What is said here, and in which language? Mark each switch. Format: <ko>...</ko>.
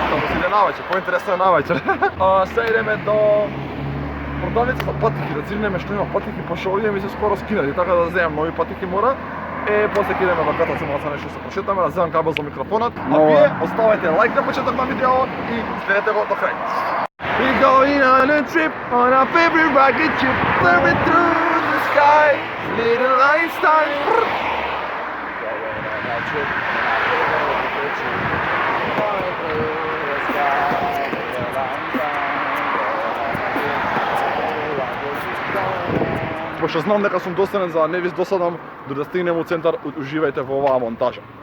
<mk>Таму се иде навечер, поинтересно е навечер. Сега идеме до продавница за патики, да цирнеме што има патики, пошто овие ми се скоро скинати, така да земам нови патики мора. После ќе идеме во катаца малку нешто се прошетаме, да земам кабел за микрофонот. А вие оставете лайк на почеток на видео и следете го до крај.</mk> <en>We going on a trip on our favorite rocket ship, flying through the sky, little Einstein. Going on a trip on our favorite rocket ship, flying through the sky, little Einstein.</en> <mk>Пошто знам дека сум досаден, за да не ви досадам, дори да стигнем у центар, уживајте во оваа монтажа.</mk>